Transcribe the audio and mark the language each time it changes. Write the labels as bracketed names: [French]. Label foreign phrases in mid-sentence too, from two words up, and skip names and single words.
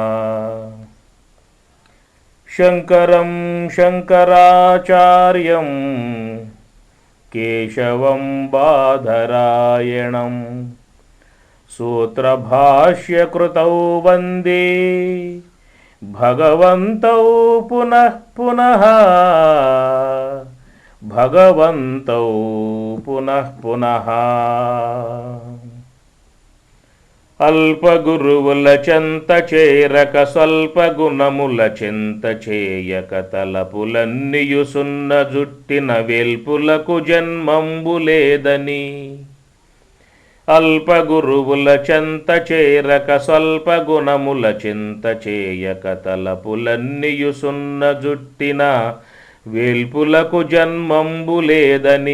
[Sanskrit] शंकरं शंकराचार्यं केशवं बादरायणं सूत्रभाष्यकृतौ वन्दे भगवन्तौ पुनः पुनः भगवन्तौ पुनः पुनः। [Telugu] అల్పగురువుల చెంత చేరక స్వల్పగుణముల చింత చేయక తలపులన్నియు సున్న జుట్టిన వేల్పులకు జన్మంబు లేదని. అల్పగురువుల చెంత చేరక స్వల్పగుణముల చింత చేయక తలపులన్నియు సున్న జుట్టిన వేల్పులకు జన్మంబు లేదని.